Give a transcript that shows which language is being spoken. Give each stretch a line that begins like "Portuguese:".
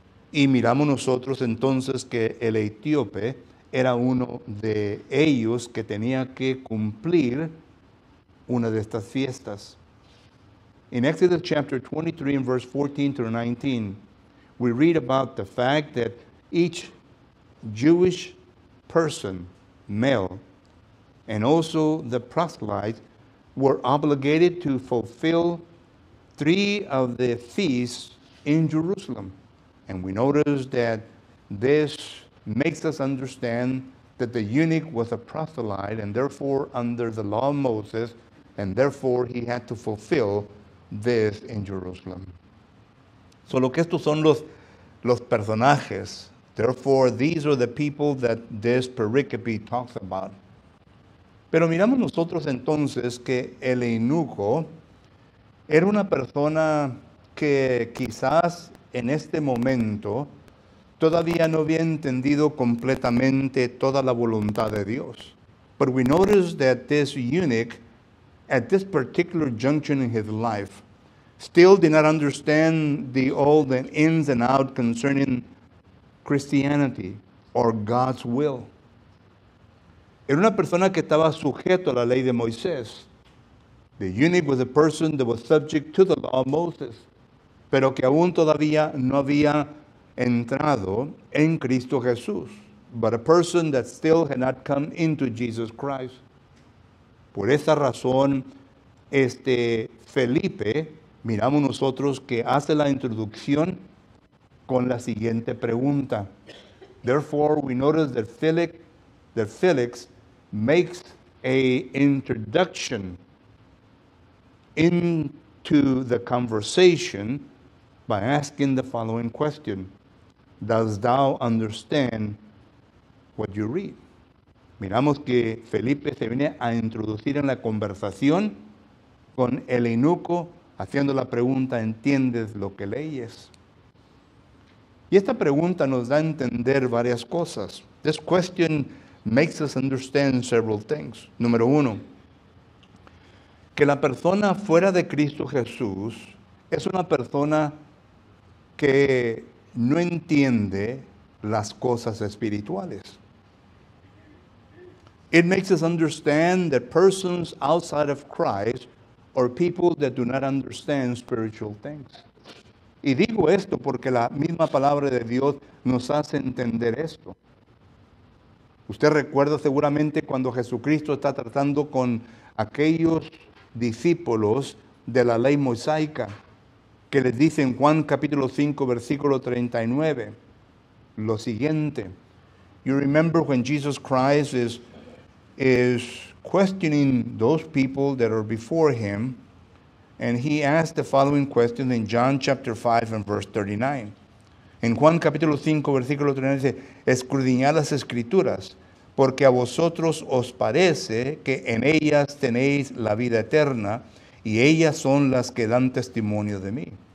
Spanish: Y miramos nosotros entonces que el etíope era uno de ellos que tenía que cumplir una de estas fiestas.
English: In Exodus chapter 23 and verse 14 through 19, we read about the fact that each Jewish person, male, and also the proselytes, were obligated to fulfill 3 of the feasts in Jerusalem. And we notice that this makes us understand that the eunuch was a proselyte and therefore under the law of Moses, and therefore he had to fulfill this in Jerusalem.
Spanish: So lo que estos son los personajes.
English: Therefore, these are the people that this pericope talks about.
Spanish: Pero miramos nosotros entonces que el eunuco era una persona que quizás en este momento todavía no había entendido completamente toda la voluntad de Dios.
English: But we notice that this eunuch, at this particular junction in his life, still did not understand all the ins and outs concerning Christianity or God's will.
Spanish: Era una persona que estaba sujeto a la ley de Moisés.
English: The eunuch was a person that was subject to the law of Moses,
Spanish: pero que aún todavía no había entrado en Cristo Jesús,
English: but a person that still had not come into Jesus Christ.
Spanish: Por esa razón, Felipe, miramos nosotros que hace la introducción con la siguiente pregunta.
English: Therefore, we notice that Felix makes a introduction into the conversation by asking the following question: Does thou understand what you read?
Spanish: Miramos que Felipe se viene a introducir en la conversación con el eunuco, haciendo la pregunta: ¿entiendes lo que leyes? Y esta pregunta nos da a entender varias cosas.
English: This question makes us understand several things.
Spanish: Número uno, que la persona fuera de Cristo Jesús es una persona que no entiende las cosas espirituales.
English: It makes us understand that persons outside of Christ are people that do not understand spiritual things.
Spanish: Y digo esto porque la misma palabra de Dios nos hace entender esto. Usted recuerda seguramente cuando Jesucristo está tratando con aquellos discípulos de la ley mosaica, que les dice en Juan capítulo 5, versículo 39, lo siguiente.
English: You remember when Jesus Christ is questioning those people that are before him, and he asked the following question in John chapter 5 and verse 39.
Spanish: En Juan capítulo 5, versículo 39 dice: escudriñad las escrituras, porque a vosotros os parece que en ellas tenéis la vida eterna, y ellas son las que dan testimonio de mí.